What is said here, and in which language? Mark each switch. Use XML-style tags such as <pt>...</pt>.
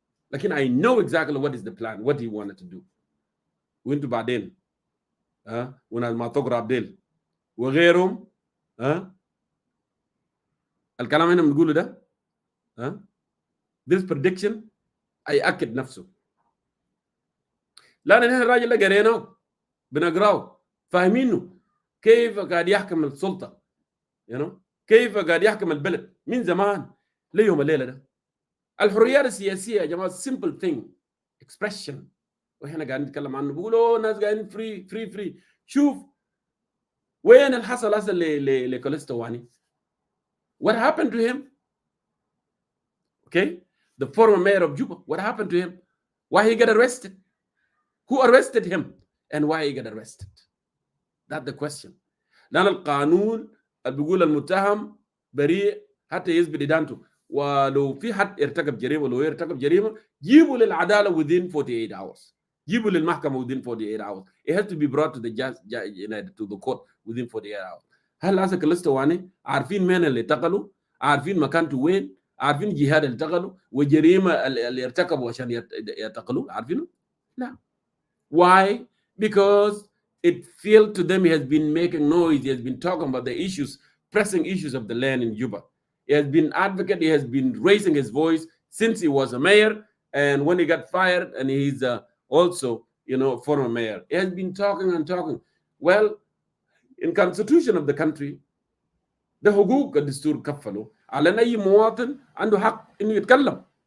<en>لكن I know exactly what is the plan, what he wanted to do.</en> <ar>وانتوا بعدين وناس ما تقرا ديل وغيرهم الكلام هنا بنقوله ده</ar> <en>this prediction</en> <ar>هيأكد نفسه. لان احنا الراجل ده قريناه بنقراه فاهمينه كيف قاعد يحكم السلطه، كيف قاعد يحكم البلد من زمان ليوم الليله ده. الحريات السياسيه يا جماعه</ar> <en>simple thing expression،</en> <ar>واحنا قاعدين نتكلم عنه بيقولوا ناس قاعدين فري. شوف وين اللي حصل هسه لكولستواني.</ar> <en>what happened to him? Okay, the former mayor of Juba, what happened to him? Why he got arrested? Who arrested him and why he got arrested? That's the question.</en> <ar>لأن القانون اللي بيقول المتهم بريء حتى يثبت إدانته، ولو في حد ارتكب جريمة ولو يرتكب جريمة جيبوا للعدالة</ar> <en>within 48 hours.</en> <ar>جيبوا للمحكمة</ar> <en>within 48 hours. It has to be brought to the judge to the court within 48 hours.</en> <ar>هل هسه كلستواني عارفين مين اللي اعتقلوا؟ عارفين مكانته وين؟ عارفين جهاد اللي اعتقلوا وجريمة اللي ارتكبوا عشان يعتقلوا؟ عارفينه؟ لا. Why?</ar> <en>Because it feels to them he has been making noise. He has been talking about the issues, pressing issues of the land in Juba. He has been advocate. He has been raising his voice since he was a mayor, and when he got fired, and he's also, former mayor. He has been talking and talking. Well, in constitution of the country, the</en> <ar>حقوق الدستور كفلوا على أي مواطن عنده حق إنه يتكلم.</ar>